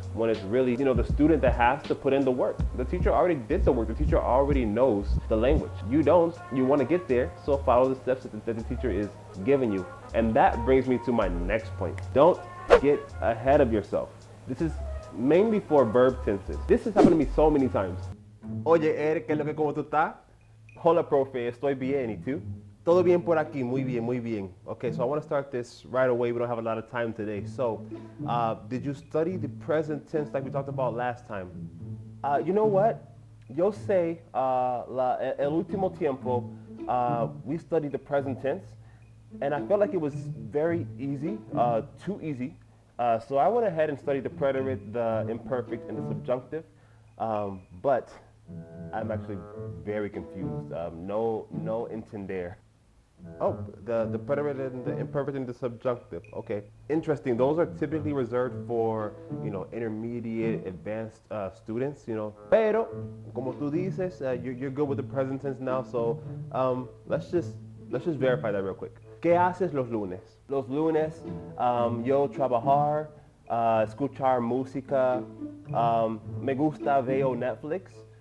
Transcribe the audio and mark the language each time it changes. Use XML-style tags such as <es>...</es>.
<en>when it's really, the student that has to put in the work. The teacher already did the work. The teacher already knows the language. You don't. You want to get there, so follow the steps that the teacher is giving you. And that brings me to my next point. Don't get ahead of yourself. This is mainly for verb tenses. This has happened to me so many times.</en> <es>Oye, Eric, ¿qué es lo que como tú estás? Hola, profe, estoy bien, ¿y tú? Todo bien por aquí, muy bien, muy bien.</es> <en>Okay, so I want to start this right away. We don't have a lot of time today. So, did you study the present tense like we talked about last time? You know what?</en> <es>Yo sé, el último tiempo,</es> <en>we studied the present tense, and I felt like it was very easy, too easy. So I went ahead and studied the preterite, the imperfect, and the subjunctive, but I'm actually very confused.</en> <es>No entender.</es> <en>Oh, the preterite and the imperfect and the subjunctive. Okay, interesting. Those are typically reserved for, intermediate, advanced students.</en> <es>Pero, como tú dices,</es> <en>you're good with the present tense now. So let's just verify that real quick.</en> <es>¿Qué haces los lunes? Los lunes, yo trabajar, escuchar música, me gusta veo Netflix.</es>